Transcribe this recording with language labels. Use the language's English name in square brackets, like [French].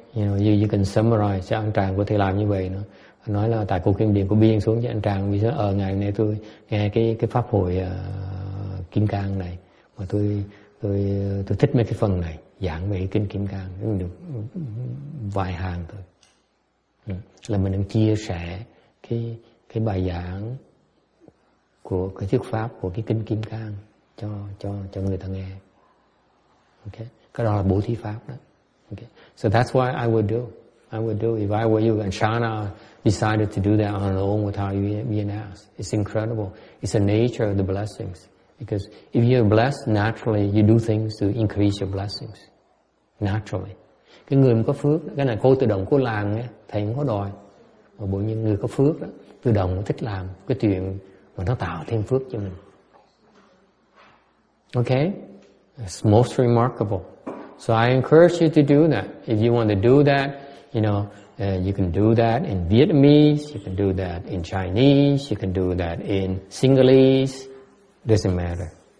[English] You can summarize. [Vietnamese] Cho anh Tràng có thể làm như vậy nữa. Nói là tại cô Kim Điền có biên xuống cho anh Tràng, vì sao ngày nay tôi nghe cái pháp hội Kim Cang này mà tôi thích mấy cái phần này, giảng về kinh Kim Cang, nó được vài hàng thôi. Là mình đang chia sẻ cái bài giảng của cái thuyết pháp của cái kinh Kim Cang cho người ta nghe. Okay, cái đó là bố thí pháp đó. [English] Okay, so that's what I would do. If I were you. And Shana decided to do that on her own without you being asked. It's incredible. It's the nature of the blessings. Because if you're blessed, naturally you do things to increase your blessings. Naturally. [Vietnamese] Cái người mà có phước, cái này cô tự động cô làm nghe, thầy không có đòi. Mà bộ những người có phước đó, tự động thích làm cái chuyện mà nó tạo thêm phước cho mình. [English] Okay? It's most remarkable. So I encourage you to do that. If you want to do that, you can do that in Vietnamese, you can do that in Chinese, you can do that in Sinhalese. Doesn't matter.